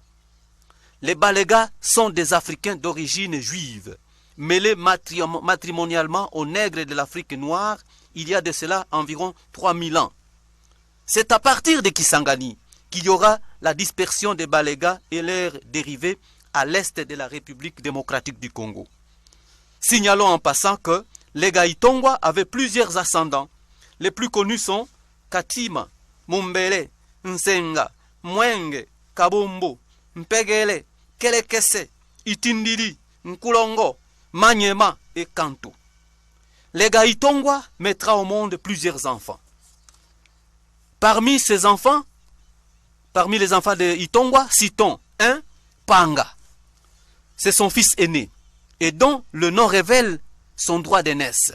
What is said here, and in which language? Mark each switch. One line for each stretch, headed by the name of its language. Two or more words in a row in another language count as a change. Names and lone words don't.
French: Les Balégas sont des Africains d'origine juive, mêlés matrimonialement aux nègres de l'Afrique noire il y a de cela environ 3000 ans. C'est à partir de Kisangani qu'il y aura la dispersion des Balégas et leurs dérivés à l'est de la République démocratique du Congo. Signalons en passant que les Gaïtongwa avaient plusieurs ascendants. Les plus connus sont Katima, Mumbele, Nsenga, Mwenge, Kabombo, Mpegele, Kelekese, Itindili, Nkulongo, Manyema et Kanto. Les Gaïtongwa mettra au monde plusieurs enfants. Parmi ces enfants, parmi les enfants de Itongwa, citons un Panga. C'est son fils aîné et dont le nom révèle son droit d'aînesse.